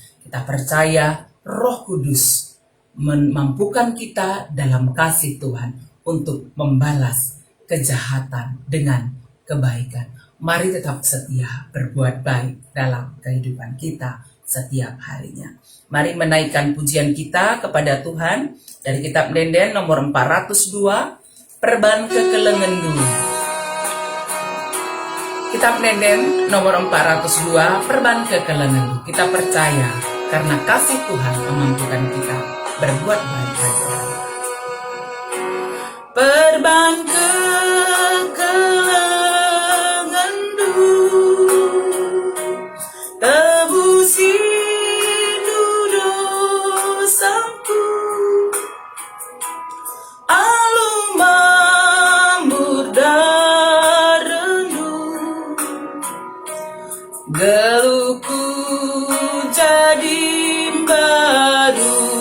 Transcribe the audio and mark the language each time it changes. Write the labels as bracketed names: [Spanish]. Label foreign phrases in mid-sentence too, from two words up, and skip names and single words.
[Indonesian] Kita percaya Roh Kudus memampukan kita dalam kasih Tuhan untuk membalas kejahatan dengan kebaikan. Mari tetap setia berbuat baik dalam kehidupan kita setiap harinya. Mari menaikkan pujian kita kepada Tuhan dari kitab Denden nomor 402, Perban Kekelengendu. Kitab Denden nomor 402, Perban Kekelengendu. Kita percaya karena kasih Tuhan memampukan kita berbuat baik bagi orang. [Batak Karo] Perban tebusi dosaku, alum mambur darendu, geluku jadi baru,